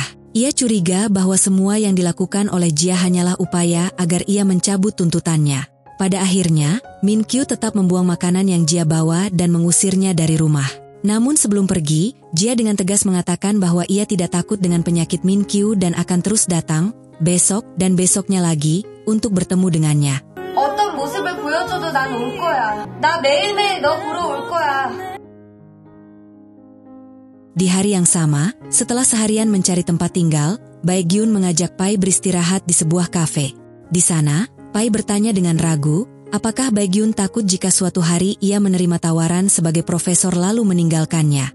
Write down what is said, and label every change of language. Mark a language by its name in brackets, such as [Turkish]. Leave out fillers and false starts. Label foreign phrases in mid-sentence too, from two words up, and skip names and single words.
[Indonesian] Ia curiga bahwa semua yang dilakukan oleh Jia hanyalah upaya agar ia mencabut tuntutannya. Pada akhirnya, Min Kyu tetap membuang makanan yang Jia bawa dan mengusirnya dari rumah. Namun sebelum pergi, Jia dengan tegas mengatakan bahwa ia tidak takut dengan penyakit Min Kyu dan akan terus datang, besok dan besoknya lagi, untuk bertemu dengannya. [Korean] 어떤 모습을 보여줘도 난 올 거야. 나 매일매일 너 보러 올 거야. [Indonesian] Di hari yang sama, setelah seharian mencari tempat tinggal, Baekhyun mengajak Pai beristirahat di sebuah kafe. Di sana, Pai bertanya dengan ragu, apakah Baekhyun takut jika suatu hari ia menerima tawaran sebagai profesor lalu meninggalkannya.